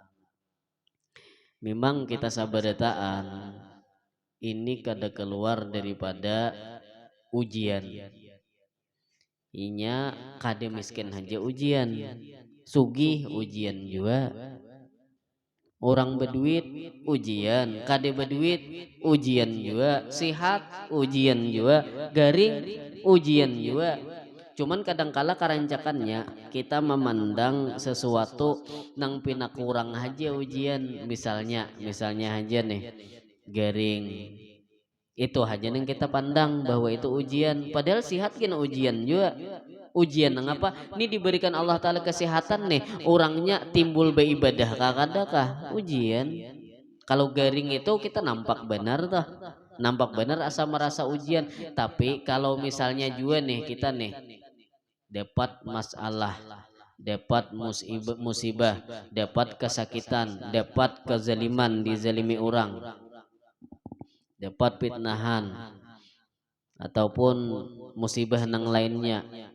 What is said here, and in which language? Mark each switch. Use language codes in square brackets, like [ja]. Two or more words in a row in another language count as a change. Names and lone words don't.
[bjn] Memang kita sabarataan ini kada keluar daripada ujian inya kade miskin aja ujian sugih ujian juga orang berduit ujian kade berduit ujian juga sehat ujian juga garing ujian juga cuman kadangkala karancakannya kita memandang sesuatu nang pina kurang aja ujian misalnya aja nih garing itu hanya yang kita pandang bahwa itu ujian padahal sihat kena ujian juga ujian mengapa ini diberikan Allah Ta'ala kesehatan nih orangnya timbul beribadah kakadakah ujian kalau garing itu kita nampak benar tuh nampak benar asa merasa ujian tapi kalau misalnya juga nih kita nih dapat masalah dapat musibah dapat kesakitan dapat kezaliman dizalimi orang dapat fitnahan ataupun musibah nang lainnya